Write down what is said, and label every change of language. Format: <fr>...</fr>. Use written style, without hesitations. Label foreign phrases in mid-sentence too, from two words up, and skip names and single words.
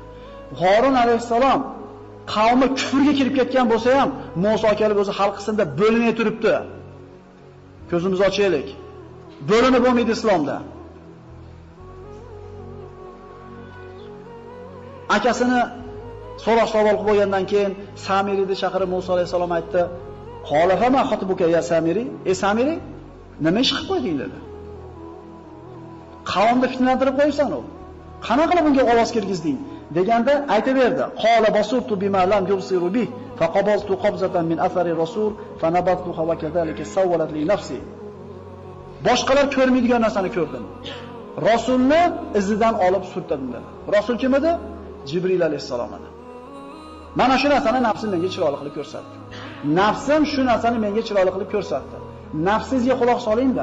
<uz>Harun alayhisalom qavmi kufrga kirib ketgan bo'lsa ham, Musa kelib o'zi xalq qismida bo'linib turibdi. Ko'zimizni ochaylik. Bo'linib bo'lmaydi islomda. Akasini so'roq savol qilib bo'lgandan keyin Samiriyni chaqirib Musa alayhisalom aytdi:</uz> <ar>"قال فما خطبك يا سامري?</ar> <uz>Samiri, nima ish qilib qo'yding?" dedi. Qavmni fitnalantirib qo'ysan u. Qanaqa qilib unga ovoz kirgizding? deganda aytaverdi.</uz> <ar>قال بصرت بما لم يبصروا به فقبضت قبضة من أثر الرسول فنبذتها وكذلك سولت لي نفسي.</ar> <uz>Boshqalar ko'rmaydigan narsani ko'rdim. Rasulni izidan olib surtdim dedi. Rasul kim edi? Jibril alayhisalom edi. Mana shu narsani nafsim menga chiroyli qilib ko'rsatdi. Nafsim shu narsani menga chiroyli qilib ko'rsatdi. Nafsizga quloq soling-da.</uz>